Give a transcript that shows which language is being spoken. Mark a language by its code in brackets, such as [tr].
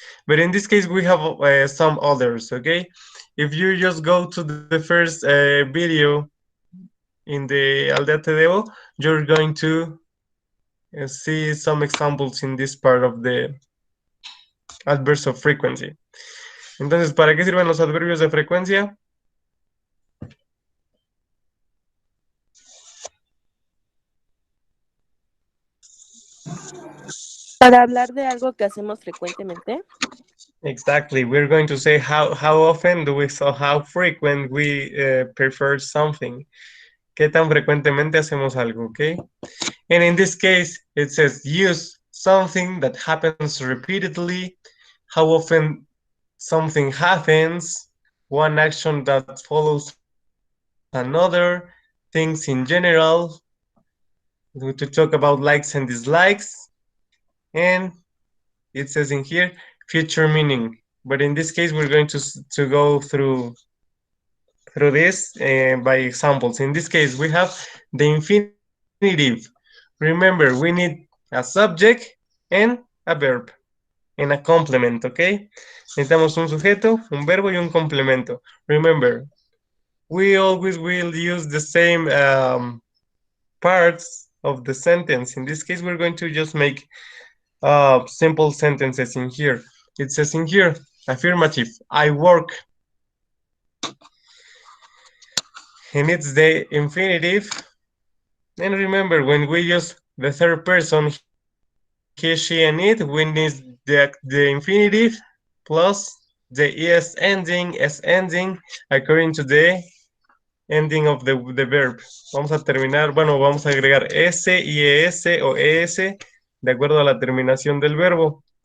[en] But in this case, we have some others, okay? If you just go to the first video in the Aldea Tedeo, you're going to see some examples in this part of the adverbs of frequency. [es] Entonces, ¿para qué sirven los adverbios de frecuencia? Para hablar de algo que hacemos frecuentemente. [en] Exactly. We're going to say how often do we, so how frequent we prefer something. [es] ¿Qué tan frecuentemente hacemos algo, okay? [en] And in this case, it says use something that happens repeatedly, how often something happens, one action that follows another, things in general, to talk about likes and dislikes, and it says in here future meaning. But in this case, we're going to go through this by examples. In this case, we have the infinitive. Remember, we need a subject and a verb and a complement, okay? [es] Necesitamos un sujeto, un verbo y un complemento. [en] Remember, we always will use the same parts of the sentence. In this case, we're going to just make simple sentences in here. It says in here, affirmative, I work, and it's the infinitive. And remember, when we use the third person, he, she, and it, we need the infinitive plus the s ending according to the ending of the verb. [es] Vamos a terminar, bueno, vamos a agregar s, ies o es de acuerdo a la terminación del verbo.